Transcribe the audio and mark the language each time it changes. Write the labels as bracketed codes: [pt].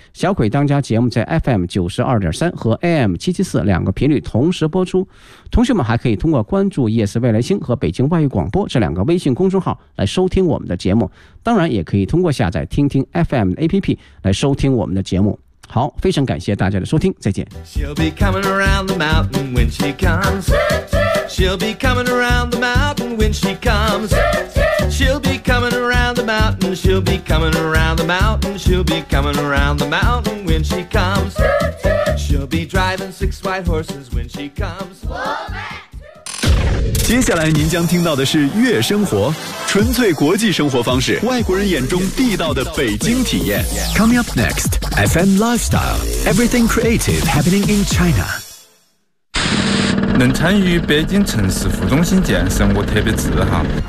[zh] 小鬼当家节目在 FM92.3 和 AM774 两个频率同时播出。同学们还可以通过关注夜思未来星和北京外语广播这两个微信公众号来收听我们的节目，当然也可以通过下载听听 FM 的 APP 来收听我们的节目。好，非常感谢大家的收听，再见。 [en] She'll be coming around the mountain when she comes. She'll be coming around the mountain when she comes. She'll be coming around the mountain. She'll be coming around the mountain. She'll be coming around the mountain when she comes. She'll be driving 6 white horses when she comes. [zh] 接下来您将听到的是月生活，纯粹国际生活方式，外国人眼中地道的北京体验。 [en] Coming up next FM Lifestyle Everything Creative Happening in China。 [zh] 能参与北京城市副中心建设，我特别自豪。